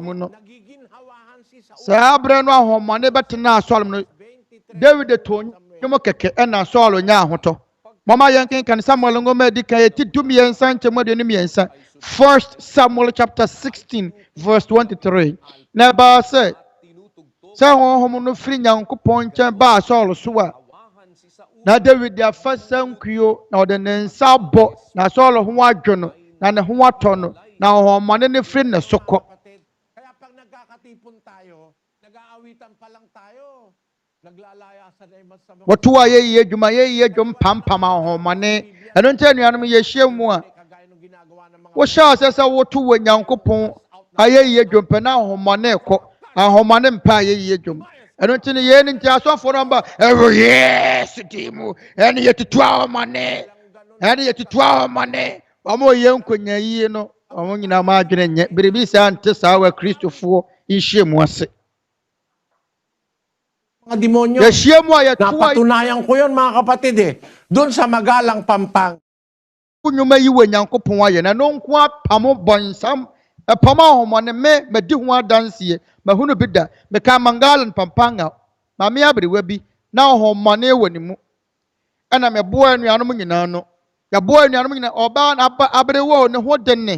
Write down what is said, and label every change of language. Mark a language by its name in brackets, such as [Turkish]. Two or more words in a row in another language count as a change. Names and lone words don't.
[Akan] mu no saa berɛ no ahomane bɛtena Saul mu no David tɔ nnwom kɛkɛ ɛna Saul nya ahotɔ mama yɛnkenkan Samuel ngoma edi kan yɛti dumiɛnsa nkyɛmu aduonu mmiɛnsa 1 Samuel [English] chapter 16 verse 23 [Akan] na ɛbaa sɛ honhom no firi Nyankopɔn nkyɛn baa Saul so a na David afa sankuo na ɔde ne nsa abɔ na Saul ho adwo no na ne ho atɔ no na ahomane ne firi ne so kɔ [Filipino] kaya pag nagkakatipon tayo nag-aawitan pa lang tayo naglalayasan ay masama [Akan] wɔto a yɛyie adwuma yɛyie dwom pampam ahomane ɛno nkyɛn nuanom yɛhyia mu a wohyɛ sɛ sɛ woto wɔ Nyankopɔn ayɛyie dwom pɛ na ahomane kɔ ahomane mpa ayɛyie dwom ɛno nti ne yɛn nti asɔfo no ba ɛwɔ Yesu din mu ɛne yɛtutu ahomane ɛne yɛtutu ahomane ɔmo yɛ nkonya yie no ɔmo nyinaa ma adwene nyɛ biribi saa nte saa wɔ Kristofoɔ nhyia mu ase [Filipino] mga demonyo. [Akan] yɛhyia mu a yɛto a [Filipino] Napatunayan ko yun mga kapatid doon sa Magalang Pampang. [Akan] nnwuma yi wɔ Nyankopɔn ayɛ na no nko apamo bɔnsam ɛpam ahomane me madi ho adanseɛ mahunu bi da meka Magalang Pampanga ma me aberewa bi na ahomane wɔ ne mu ɛna meboa anuanom nyinaa no yɛboa anuanom nyinaa ɔbaa na aberewa ne ho denne